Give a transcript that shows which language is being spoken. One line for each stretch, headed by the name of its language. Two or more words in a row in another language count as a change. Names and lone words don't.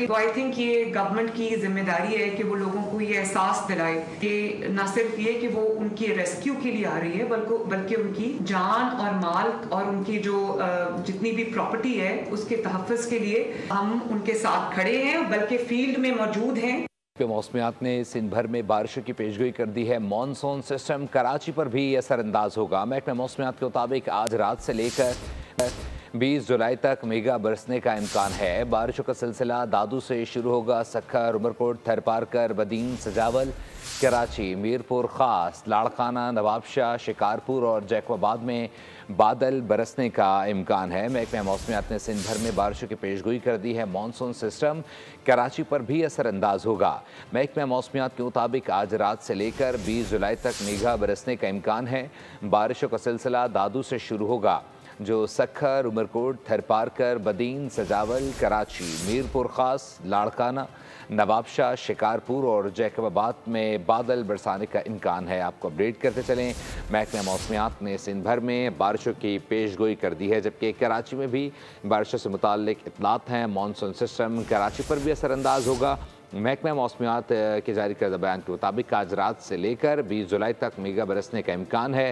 Urdu: तो
English: I think
Urdu: یہ گورنمنٹ کی ذمہ داری ہے کہ وہ لوگوں کو یہ احساس دلائے کہ نہ صرف یہ کہ وہ ان کی ریسکیو کے لیے آ رہی ہے، بلکہ ان کی جان اور مال اور ان کی جو جتنی بھی پراپرٹی ہے اس کے تحفظ کے لیے ہم ان کے ساتھ کھڑے ہیں، بلکہ فیلڈ میں موجود ہیں. موسمیات نے سندھ بھر میں بارشوں کی پیشگوئی کر دی ہے. مانسون سسٹم کراچی پر بھی اثرانداز ہوگا۔ محکمہ موسمیات کے مطابق آج رات سے لے کر 20 جولائی تک میگا برسنے کا امکان ہے. بارشوں کا سلسلہ دادو سے شروع ہوگا. سکھر، عمرکوٹ، تھرپارکر، بدین، سجاول، کراچی، میرپور خاص، لاڑکانہ، نوابشاہ، شکارپور اور جیکب آباد میں بادل برسنے کا امکان ہے. محکمہ موسمیات نے سندھ بھر میں بارشوں کی پیشگوئی کر دی ہے۔ مانسون سسٹم کراچی پر بھی اثرانداز ہوگا. محکمہ موسمیات کے مطابق آج رات سے لے کر 20 جولائی تک میگھا برسنے کا امکان ہے. بارشوں کا سلسلہ دادو سے شروع ہوگا، جو سکھر، عمرکوٹ، تھرپارکر، بدین، سجاول، کراچی، میرپور خاص، لاڑکانہ، نوابشاہ، شکارپور اور جیکب آباد میں بادل برسانے کا امکان ہے. آپ کو اپڈیٹ کرتے چلیں، محکمہ موسمیات نے سندھ بھر میں بارشوں کی پیشگوئی کر دی ہے، جبکہ کراچی میں بھی بارشوں سے متعلق اطلاعات ہیں. مانسون سسٹم کراچی پر بھی اثرانداز ہوگا۔ محکمہ موسمیات کے جاری کردہ بیان کے مطابق آج رات سے لے کر 20 جولائی تک میگا برسنے کا امکان ہے.